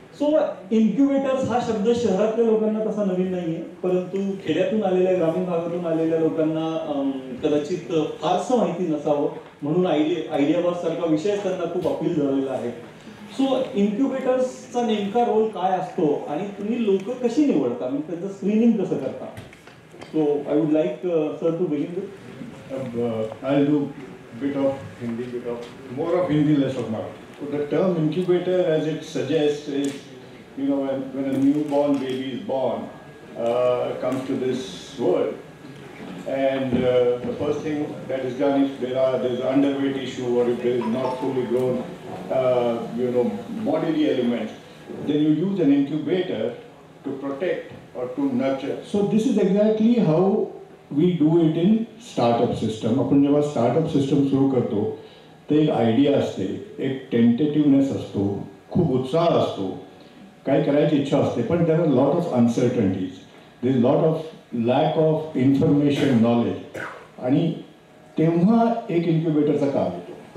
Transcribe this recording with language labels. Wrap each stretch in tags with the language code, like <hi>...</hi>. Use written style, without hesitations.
<mr>So incubators हा शब्द शहरातल्या लोकांना तसा नवीन नाहीये, परंतु खेड्यातून आलेल्या, ग्रामीण भागातून आलेल्या लोकांना कदाचित फारसं माहिती नसावं, म्हणून आयडिया बॉक्स सारखा विषय त्यांना खूप अपील झालेला आहे. सो इन्क्युबेटर्सचा नेमका रोल काय असतो आणि तुम्ही लोक कशी निवडता, म्हणजे त्यांचं स्क्रीनिंग कसं करता?</mr> <en>So I would like sir to begin with. I'll do bit of Hindi, more of Hindi, less of Marathi. So the term incubator, as it suggests, is when a newborn baby is born, comes to this world, and the first thing that is done if there's an underweight issue or if there is not fully grown, bodily element, then you use an incubator to protect or to nurture. So this is exactly how we do it in startup system.</en> <mr>आपण जेव्हा startup system सुरू करतो ते एक idea असते, एक टेंटेटिव्हनेस असतो, खूप उत्साह असतो, काय करायची इच्छा असते, पण</mr> <en>there are lot of uncertainties, there is lot of lack of information knowledge,</en> <mr>आणि तेव्हा एक इन्क्युबेटरचं काम येतो.</mr>